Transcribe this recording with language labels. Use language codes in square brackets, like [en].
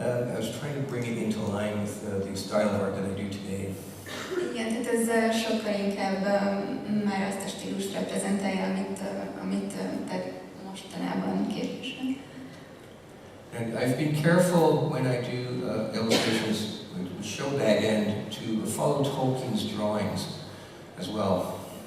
[en] I was trying to bring it into line with the style of art that I do today. [hu] Igen, tehát ez sokkal inkább már azt a stílust reprezentálja, amit mostanában képvisel. [en] And I've been careful when I do illustrations with show bag end to follow Tolkien's drawings as well.